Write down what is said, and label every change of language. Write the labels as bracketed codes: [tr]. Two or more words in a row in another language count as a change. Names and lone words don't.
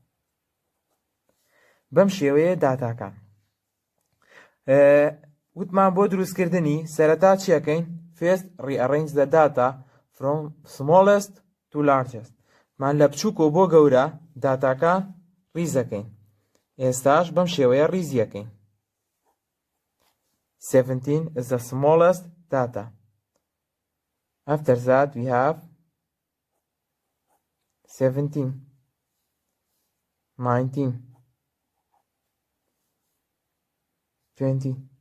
[ckb] بەم شێوەیە داتاکان. وتمان بۆ دروستکردنی سەرەتا چیەکەین؟ [en] First, rearrange the data from smallest to largest. [ckb] مان لە بچووکەوە بۆ گەورە داتاکان ڕیزەکەین. ئێستاش بەم شێوەیە ڕیزیەکەین. [en] 17 is the smallest data. After that we have 17 19 20